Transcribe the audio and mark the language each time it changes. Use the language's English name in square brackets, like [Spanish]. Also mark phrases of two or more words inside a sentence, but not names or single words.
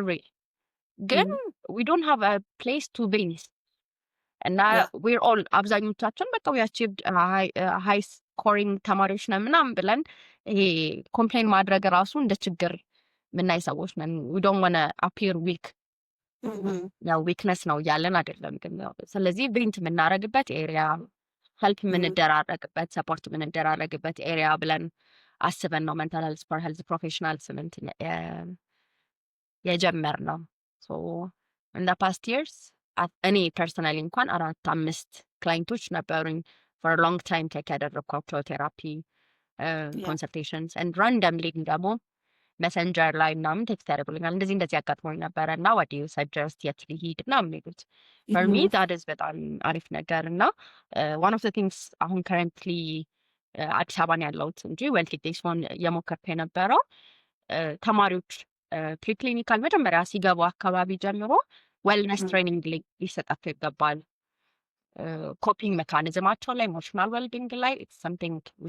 [Amharic] ሪል ግን [English] we don't have a place to base [Amharic] እና [English] we're all [Amharic] አብዛኞቻችን በቃ [English] we achieved high scoring [Amharic] ተማሪዎች ነን ምናምን ብለን ይሄ ኮምፕሌን ማድረግ ራሱ እንደ ችግር ምናይ ሰዎች ነን [English] we don't wanna appear weak [Amharic] ያው ዊክነስ ነው እያለን አይደለም ግን ስለዚህ ቬንት የምናረግበት ኤሪያ ሄልፕ የምንደራረግበት ሰፖርት የምንደራረግበት ኤሪያ ብለን አስበን ነው [English] mental health for health professionals [Amharic] የጀመርነው ሶ [English] in the past years [Amharic] እኔ ፐርሰናሊ እንኳን 4-5 ክላይንቶች ነበሩኝ [English] for a long time [Amharic] ቴክ ያደረግኳቸው [English] therapy consultations and randomly [Amharic] ደግሞ መሰንጀር ላይ ምናምን ቴክስት ያደርጉልኛል እንደዚህ አጋጥሞኝ ነበረ እና [English] what do you [Amharic] suggest የት ልሂድ እና የሚሉት [English] for me that is [Amharic] በጣም አሪፍ ነገር እና [English] one of the things [Amharic] አሁን currently አዲስ አበባ ነው ያለሁት እንጂ ዌልቲቴሽን የሞከርኩ የነበረው ተማሪዎች ፕሪክሊኒካል መጀመሪያ ሲገቡ አካባቢ ጀምሮ [English] wellness training [Amharic] ሊሰጣቸው ይገባል ኮፒንግ ሜካኒዝማቸው ላይ [English] emotional wellbeing [Amharic] ላይ [English] it's something we